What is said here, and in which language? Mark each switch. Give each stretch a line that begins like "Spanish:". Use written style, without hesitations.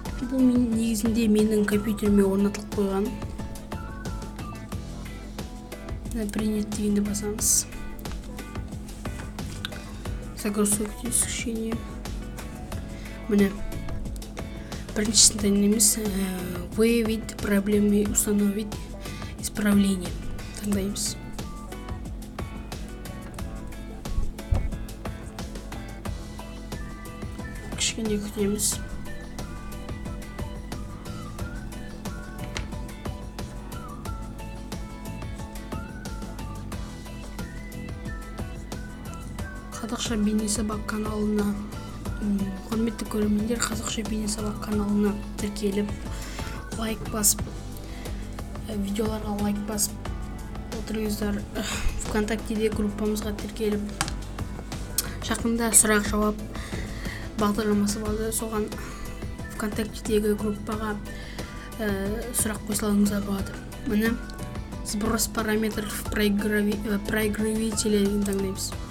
Kazakh: Бұл негізінде менің компьютеріме орнатылып қойған. Принять дегенді басамыз.
Russian: Загрузка исключение.
Kazakh: Міне біріншісін таңдаймыз.
Russian: Выявить проблемы, установить исправление.
Kazakh: Таңдаймыз. Кішкене күтеміз. Қазақша бейне сабақ каналына, құрметті көрермендер, қазақша бейне сабақ каналына тіркеліп, лайк басып, видеоларға лайк басып отырыңыздар. ВКонтактеде группамызға тіркеліп, жақында сұрақ жауап бағдарламасы болды. Соған ВКонтактедегі группаға сұрақ қойсаларыңыздар болады. Міне
Russian: сброс параметров проигрывателя
Kazakh: деген таңдаймыз.